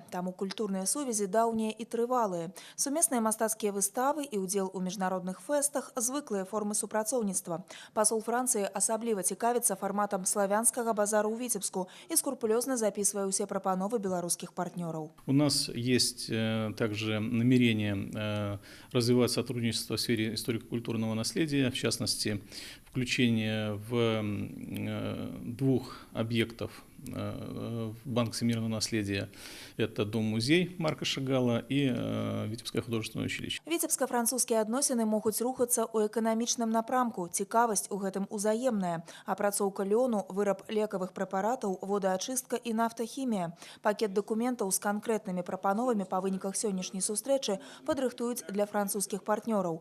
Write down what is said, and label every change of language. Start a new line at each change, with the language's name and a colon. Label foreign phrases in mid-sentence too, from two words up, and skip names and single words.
Belarusian: Таму культурныя сувязі даўнія і трывалыя. Сумесныя мастацкія выставы і ўдзел у міжнародных фэстах – звыклыя формы супрацоўніцтва. Пасол Францыі асабліва цікавіцца фарматам славянскага базару ў Віцебску і скрупулёзна записывая ўсе прапановы беларускіх партнёраў.
Russian: У нас есть также намерение развивать сотрудничество в сфере историко-культурного наследия, в частности, включение в двух объектов Банк всемирного наследия. Это дом-музей Марка Шагала и Витебское художественное училище.
Belarusian: Віцебска-французскія адносіны могуць рухацца ў эканамічным напрамку. Цікавасць у гэтым узаемная. Апрацоўка лёну, выраб лекавых прэпаратаў, водаачыстка і нафтахімія. Пакет дакументаў з канкрэтнымі прапановамі па выніках сённяшняй сустрэчы падрыхтуюць для французскіх партнёраў.